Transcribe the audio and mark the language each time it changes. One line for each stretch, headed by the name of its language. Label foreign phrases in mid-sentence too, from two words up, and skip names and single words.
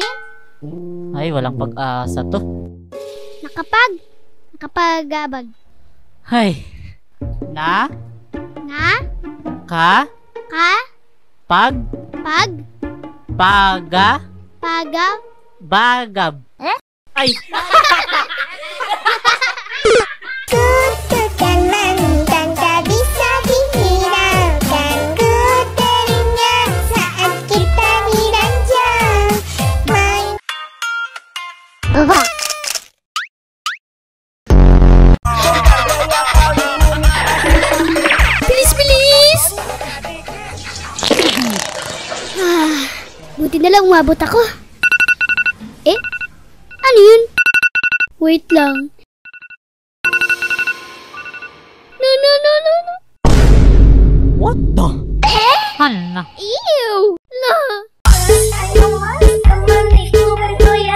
Filipino: Ay, walang pag-asa to. Nakapagabag. Hay. Na Na? ka Ka? pag Pag? paga Paga? bagab. Ay.
Indonesian: Kutukan dan tak bisa dihiraukan. Ku teringat saat kita diranjang main.
Filipino: Bilis! Buti na lang umabot ako. Ano yun? Wait lang.
English: No. What the? Hala. Ew! No!
Indonesian: Ayo mas, teman itu bergoyang.